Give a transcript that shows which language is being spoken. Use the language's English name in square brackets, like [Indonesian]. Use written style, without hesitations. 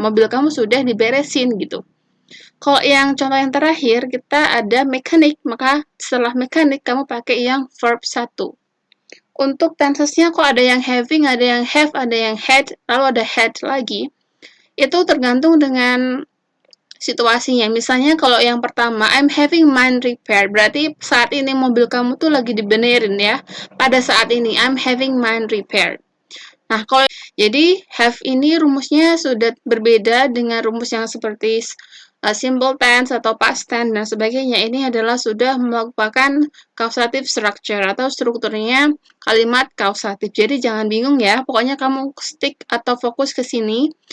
[Indonesian] Mobil kamu sudah diberesin gitu. Kalau yang contoh yang terakhir kita ada mechanic, maka setelah mechanic kamu pakai yang verb 1. Untuk tensesnya kok ada yang having, ada yang have, ada yang had, lalu ada had lagi. Itu tergantung dengan situasinya. Misalnya kalau yang pertama, [English] I'm having mine repaired. [Indonesian] Berarti saat ini mobil kamu tuh lagi dibenerin ya. Pada saat ini, [English] I'm having mine repaired. [Indonesian] Nah, kalau jadi have ini rumusnya sudah berbeda dengan rumus yang seperti simple tense atau past tense dan sebagainya. Ini adalah sudah merupakan causative structure atau strukturnya kalimat causative. Jadi jangan bingung ya. Pokoknya kamu stick atau fokus ke sini.